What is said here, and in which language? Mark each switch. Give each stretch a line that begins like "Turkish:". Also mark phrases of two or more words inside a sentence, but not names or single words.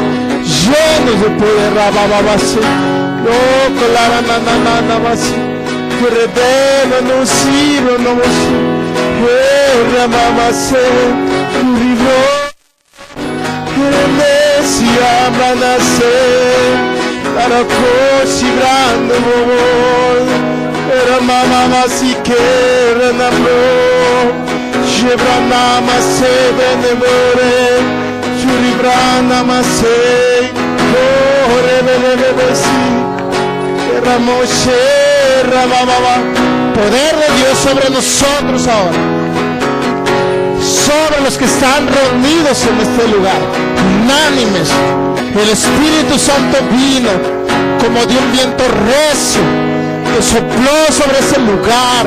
Spanish: llenos de poder, rabababase, oh, clara nananabase, Redema no siro no mosi. Mama se vivo. Mesia manase. Para cosi grande vol. Era mama si que renamlo. Jebranama se benemore. Juribrana se. Poder de Dios sobre nosotros ahora, sobre los que están reunidos en este lugar, unánimes. El Espíritu Santo vino como de un viento recio que sopló sobre ese lugar.